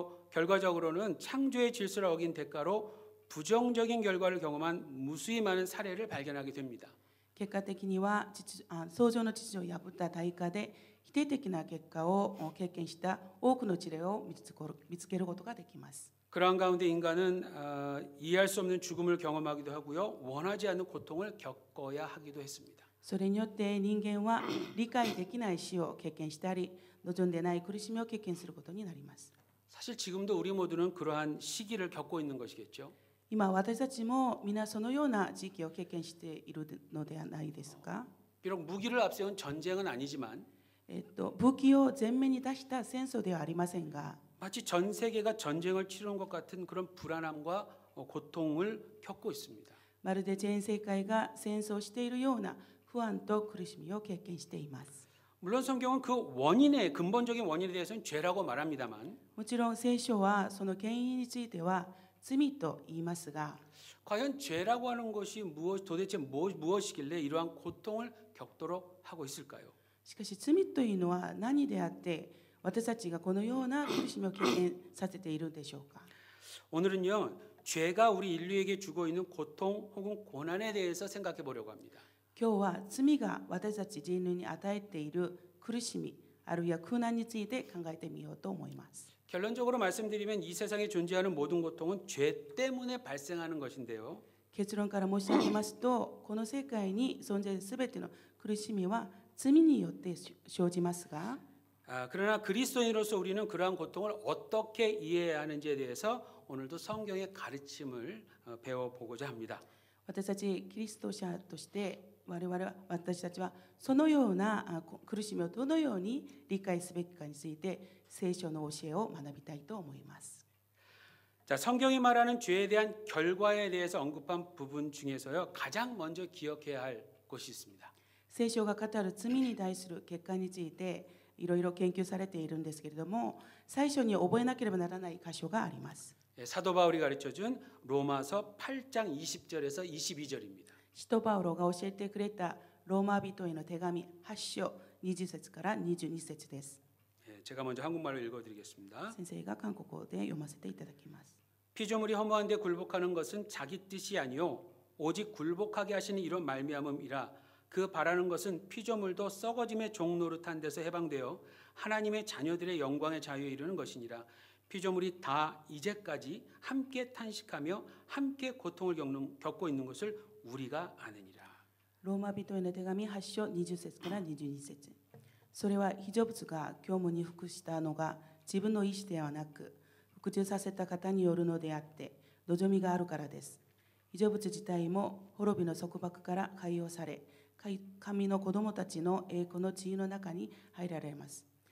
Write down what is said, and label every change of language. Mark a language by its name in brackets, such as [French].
[Korean] 결과적으로는 창조의 질서를 어긴 대가로 부정적인 결과를 경험한 무수히 많은 사례를 발견하게 됩니다. [Japanese] 結果的には創造の秩序を破った対価で否定的な結果を経験した多くの事例を見つけることができます。 [Korean] 그러한 가운데 인간은 이해할 수 없는 죽음을 경험하기도 하고요. 원하지 않는 고통을 겪어야 하기도 했습니다. [Japanese] それによって人間は理解できない死を経験したり、望んでない苦しみを経験することになります。 [Korean] 사실 지금도 우리 모두는 그러한 시기를 겪고 있는 것이겠죠. [Japanese] 今私たちも皆そのような時期を経験しているのではないですか。 [Korean] 비록 무기를 앞세운 전쟁은 아니지만 [Japanese] 武器を前面に出した戦争ではありませんが、 [Korean] 마치 전 세계가 전쟁을 치르는 것 같은 그런 불안함과 고통을 겪고 있습니다. [Japanese] まるで全世界が戦争しているような不安と苦しみを経験しています。 [Korean] 물론 성경은 그 근본적인 원인에 대해서는 죄라고 말합니다만 [Japanese] もちろん聖書はその原因については罪と言いますが、 [Korean] 과연 죄라고 하는 것이 도대체 무엇이길래 이러한 고통을 겪도록 하고 있을까요? [Japanese] しかし罪というのは何であって私たちがこのような苦しみを経験させているんでしょうか。 [Korean] 오늘은요, 죄가 우리 인류에게 주고 있는 고통 혹은 고난에 대해서 생각해 보려고 합니다. [Japanese] 今日は罪が私たち人類に与えている苦しみあるいは苦難について考えてみようと思います。 [Korean] 결론적으로 말씀드리면 이 세상에 존재하는 모든 고통은 죄 때문에 발생하는 것인데요. [Japanese] 結論から申し上げますと、この世界に存在するすべての苦しみは罪によって生じますが、 [Korean] 그러나 그리스도인으로서 우리는 그러한 고통을 어떻게 이해해야 하는지에 대해서 오늘도 성경의 가르침을 배워보고자 합니다. [Japanese] 私たちキリスト者として私たちはそのような苦しみをどのように理解すべきかについて聖書の教えを学びたいと思います。 [Korean] 자, 성경이 말하는 죄에 대한 결과에 대해서 언급한 부분 중에서요, 가장 먼저 기억해야 할 것이 있습니다. [Japanese] 聖書が語る罪に対する結果についていろいろ研究されているんですけれども、最初に覚えなければならない箇所があります。 [Korean] 사도 바울이 가르쳐준 로마서 8장 20절에서 22절입니다. [Japanese] 使徒パウロが教えてくれたローマ人への手紙8章20節から22節です。 [Korean] 제가 먼저 한국말로 읽어드리겠습니다. [Japanese] 先生が韓国語で読ませていただきます。 [Korean] 피조물이 허무한데 굴복하는 것은 자기 뜻이 아니요 오직 굴복하게 하시는 이런 말미암음이라. 그 바라는 것은 피조물도 썩어짐의 종 노릇한 데서 해방되어 하나님의 자녀들의 영광의 자유에 이르는 것이니라. 피조물이 다 이제까지 함께 탄식하며 함께 고통을 겪고 있는 것을 우리가 아느니라. [Japanese] ローマ人への手紙8章20節から22節。それは被造物が虚無に服したのが自分の意志ではなく服従させた方によるのであって望みがあるからです。被造物自体も滅びの束縛から解放され、神の子供たちの栄光の地位の中に入られます。